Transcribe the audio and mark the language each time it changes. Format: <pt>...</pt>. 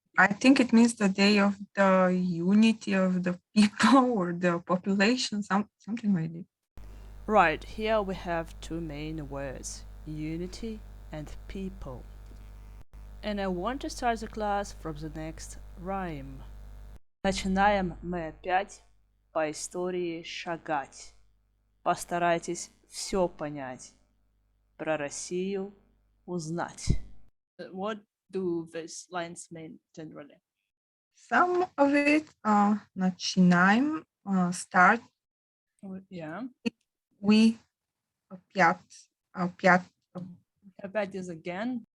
<en>I think it means the day of the unity of the people or the population, something like that. Right, here we have two main words, unity and people. And I want to start the class from the next rhyme.</en> <ru>Начинаем мы опять по истории шагать. Постарайтесь все понять, про Россию узнать.</ru> <en>What do these lines mean generally? Some of it, начинаем, start, Yeah. we, опять, Опять is again.</en>